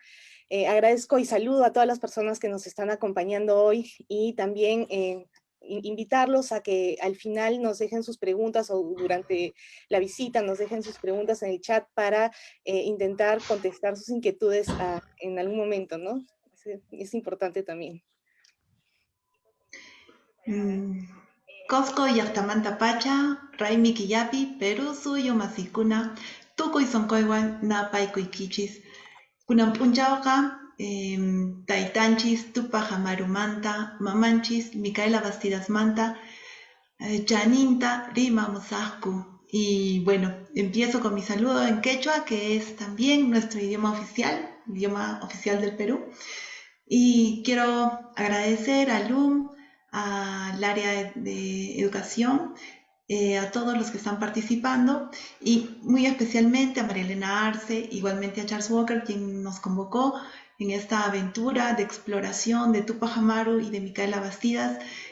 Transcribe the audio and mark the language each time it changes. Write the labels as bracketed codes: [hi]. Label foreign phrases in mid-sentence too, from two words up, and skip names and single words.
[es] Agradezco y saludo a todas las personas que nos están acompañando hoy y también invitarlos a que al final nos dejen sus preguntas o durante la visita nos dejen sus preguntas en el chat para intentar contestar sus inquietudes en algún momento, ¿no? Es importante también. [qu] Cosco llaqtamanta pacha, Raimi Killapi, Perú suyo masikuna, tukuy sonkoywan na paykuykichis. Kunan p'unchawqa taytanchis Tupac Amarumanta, mamanchis Micaela Bastidasmanta, chaninta rimamusaqku. [es] Y bueno, empiezo con mi saludo en quechua, que es también nuestro idioma oficial del Perú. Y quiero agradecer a LUM, al área de educación, a todos los que están participando y muy especialmente a María Elena Arce, igualmente a Charles Walker, quien nos convocó en esta aventura de exploración de Tupac Amaru y de Micaela Bastidas.